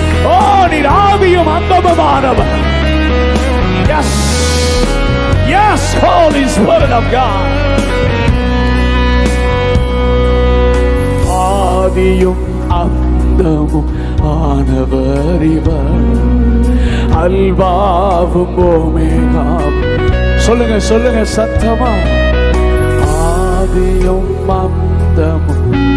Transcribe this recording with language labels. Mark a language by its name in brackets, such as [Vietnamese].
[Tamil] Oh, நீர் ஆதியும் அந்தமுமானவர். [English] Yes, yes, Holy Spirit of God. [Tamil] ஆதியும் அந்தமும் ஆனவர் இவர், அல்பாவும் ஓமேகாவும். சொல்லுங்க சொல்லுங்க சத்தமா. ஆதியும் அந்தமும்.